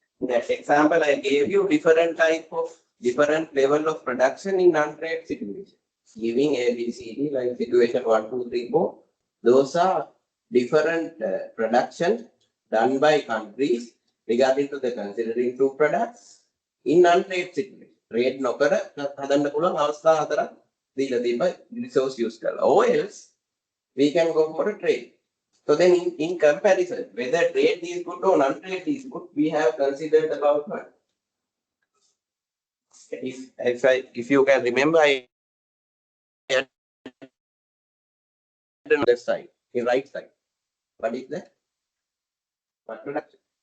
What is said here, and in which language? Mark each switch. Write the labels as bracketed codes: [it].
[en] In that example, I gave you different level of production in non-trade situation. Giving A, B, C, D, like situation 1, 2, 3, 4. Those are different production done by countries regarding to the considering two products in non-trade situation. [si] Trade නොකර හදන්න පුළුවන් අවස්ථා හතරක් දීලා තිබ්බ resource use කරලා. [en] Or else we can go for a trade. So then in comparison, whether trade is good or non-trade is good, we have considered about what? If you can remember, I had on the left side, in right side. What is that? What production?